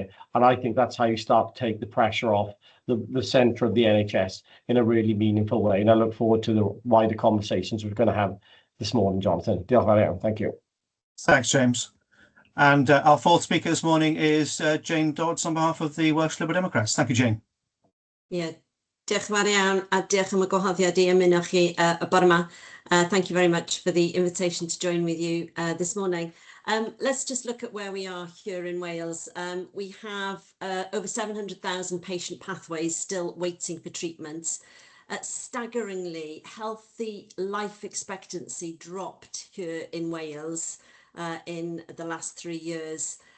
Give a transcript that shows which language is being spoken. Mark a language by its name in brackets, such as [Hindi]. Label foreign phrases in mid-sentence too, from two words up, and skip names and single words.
[English] And I think that's how you start to take the pressure off the centre of the NHS in a really meaningful way. And I look forward to the wider conversations we're going to have this morning, Jonathan. Thank you. Thanks, James. And our fourth speaker this morning is Jane Dodds on behalf of the Welsh Liberal Democrats. Thank you, Jane. Yeah, [Welsh] diolch yn fawr iawn, a diolch am y gwahoddiad I ymuno chi y bore yma. [English] Thank you very much for the invitation to join with you this morning. Let's just look at where we are here in Wales. We have over 700,000 patient pathways still waiting for treatment. Staggeringly, healthy life expectancy dropped here in Wales in the last 3 years.